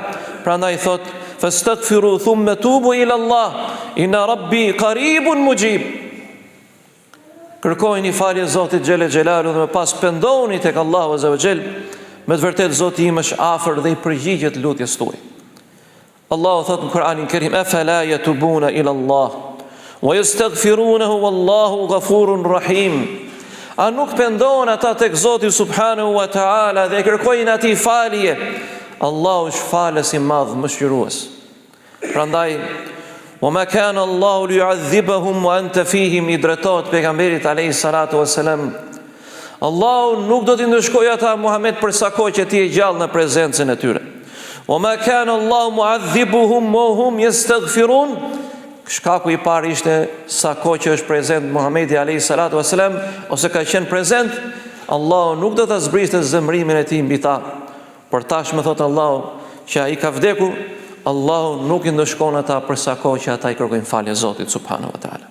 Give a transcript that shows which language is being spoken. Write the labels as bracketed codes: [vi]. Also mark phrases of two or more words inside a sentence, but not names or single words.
[ar] Prandaj thot فاستغفروا ثم توبوا إلى الله إن ربي قريب مجيب. [sq] Kërkojni falje Zotit [ar] جل جلاله [sq] dhe më pas pendohuni tek Allahu [ar] عز وجل. [sq] Me të vërtetë Zoti im është afër dhe i përgjigjet lutjes tuaj. Allahu thot në Kur'anin Kerim [ar] أفلا يتوبون إلى الله ويستغفرونه والله غفور رحيم. [sq] A nuk pendohen ata tek Zoti [ar] سبحانه وتعالى [sq] dhe kërkojnë atij falje? Allahu është falës i madh, mëshirues. [ar] Prandaj وَمَا كَانَ اللَّهُ لِيُعَذِّبَهُمْ وَأَنْتَ فِيهِمْ, [sq] i drejtohet pejgamberit [ar] عليه الصلاة والسلام. [sq] Allahu nuk do t'i ndëshkojë ata Muhammed për sa kohë që ti je gjallë në prezencën e tyre. [ar] وَمَا كَانَ اللَّهُ مُعَذِّبُهُمْ وَهُمْ يَسْتَغْفِرُونَ. [sq] Shkaku i parë ishte sa kohë që është prezent Muhamedi [ar] عليه الصلاة والسلام, [sq] ose ka qenë prezent, Allahu nuk do ta zbriste zemrimin e tij mbi ta. Por tashmë thot Allahu që ai ka vdekur, Allahu nuk i ndëshkon ata për sa kohë që ata i kërkojnë falje Zotit [ar] سبحانه وتعالى.